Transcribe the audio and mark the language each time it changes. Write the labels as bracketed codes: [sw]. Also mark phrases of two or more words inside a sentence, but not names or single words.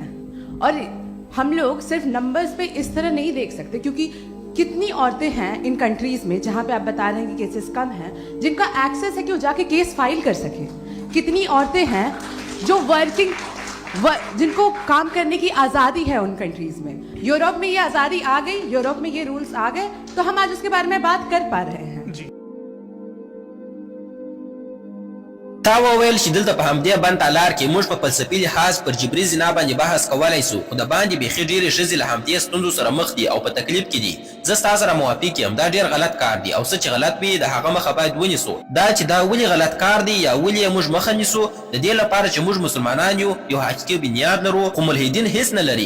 [hi] और हम लोग सिर्फ नंबर्स पे इस तरह नहीं देख सकते, क्योंकि कितनी औरतें हैं इन कंट्रीज़ में जहाँ पे आप बता रहे हैं कि केसेस कम हैं, जिनका एक्सेस है कि वो जाके केस फाइल कर सकें। कितनी औरतें हैं जो जिनको काम करने की आज़ादी है उन कंट्रीज़ में। यूरोप में ये आज़ादी आ गई, यूरोप में ये रूल्स आ गए, तो हम आज उसके बारे में बात कर पा रहे हैं। [ps] تا وویل چې دلته په همدې بند تالار کې موږ په فلسفي لحاظ پر جبري زنا باندې بحث کولی سو، خو د باندې بیخي ډېرې ښځې له همدې ستونزو سره مخ دي او په تکلیف کې دي. زه ستا سره موافق یم، دا ډېر غلط کار دی او څه چې غلط وي د هغه مخه باید ونیسو. دا چې دا ولې غلط کار دی یا ولې یې موږ مخه نیسو، د دې لپاره چې موږ مسلمانان یو حقیقي بنیاد لرو، خو ملحدین هیڅ نه لري.